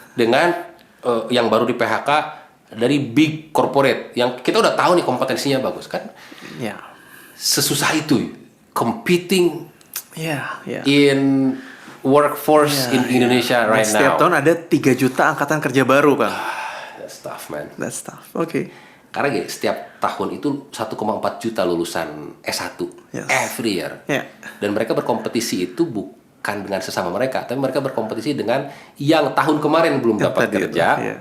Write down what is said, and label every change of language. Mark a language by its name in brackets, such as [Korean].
[Indonesian] dengan yang baru di PHK dari big corporate yang kita udah tahu nih kompetensinya bagus kan. Ya. Sesusah itu competing Ya. [English] in workforce in Indonesia right now. [Indonesian] Setiap tahun ada 3 juta angkatan kerja baru kan. [English] That's tough, man. That's tough. Oke. [Indonesian] Karena gini, setiap tahun itu 1,4 juta lulusan S1 [English] every year. [Indonesian] Dan mereka berkompetisi itu bukan dengan sesama mereka, tapi mereka berkompetisi dengan yang tahun kemarin belum dapat kerja